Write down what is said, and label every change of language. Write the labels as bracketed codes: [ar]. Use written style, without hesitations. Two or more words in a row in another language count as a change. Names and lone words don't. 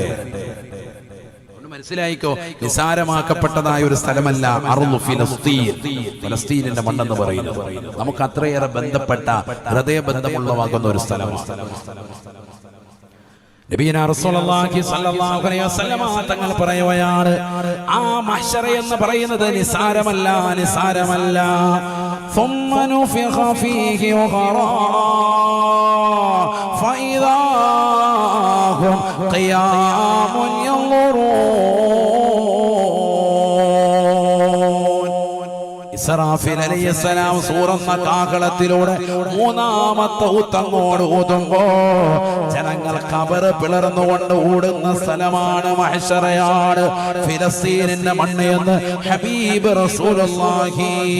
[ml] മനസ്സിലായിക്കോ, നിസാരമാക്കപ്പെട്ടതായ ഒരു സ്ഥലമല്ല [ar] أرض فلسطين, [ml] ഫലസ്തീനിന്റെ മണ്ണെന്ന് പറയുന്നത്. നമുക്ക് അത്രയേറെ ബന്ധപ്പെട്ട ഹൃദയബന്ധമുള്ളവാകുന്ന ഒരു സ്ഥലമാണ്. [ar] نبينا رسول الله صلى الله عليه وسلم [ml] തങ്ങൾ പറയുകയാണ്, ആ മഹ്ശറ എന്ന് പറയുന്നത് നിസാരമല്ല. [ar] ثم نفخ فيه أخرى فإذا هم قيام ينظرون. [ml] ഇസ്രാഫീൽ അലൈഹിസ്സലാം സൂറന്ന കാഹളത്തിലൂടെ മൂന്നാമത്തെ ഊത്തങ്ങോട് ഊതുമ്പോ ജനങ്ങൾ ഖബർ പിളർന്നുകൊണ്ട് ഓടുന്ന സ്ഥലമാണ് മഹ്ശറയാണ്, ഫിലസ്തീനിന്റെ മണ്ണ് എന്ന് [ar] حبيب رسول الله.